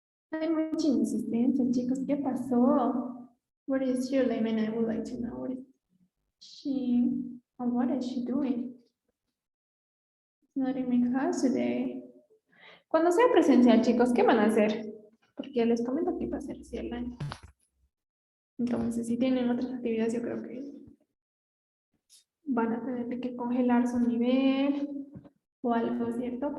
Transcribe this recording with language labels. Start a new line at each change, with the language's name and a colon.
Spanish: Hay mucha insistencia, chicos. ¿Qué pasó?
English: What is your name? And I would like to know what is she, and what is she doing? Not in my class today.
Spanish: Cuando sea presencial, chicos, ¿qué van a hacer? Porque les comento que va a ser así el año. Entonces, si tienen otras actividades, yo creo que van a tener que congelar su nivel o algo, ¿cierto?